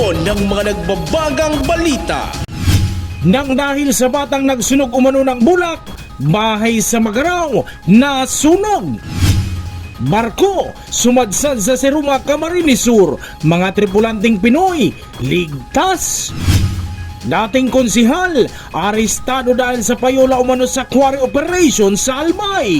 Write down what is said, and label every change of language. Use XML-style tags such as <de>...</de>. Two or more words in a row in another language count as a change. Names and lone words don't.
<tl>ng mga nagbabagang balita. Nang dahil sa batang nagsunog umano ng bulak, bahay sa Magaraw nasunog. Barko sumadsad sa Siruma, Camarines Sur, mga tripulanting Pinoy ligtas. Dating konsihal arestado dahil sa payola umano sa quarry operation sa Albay.</tl>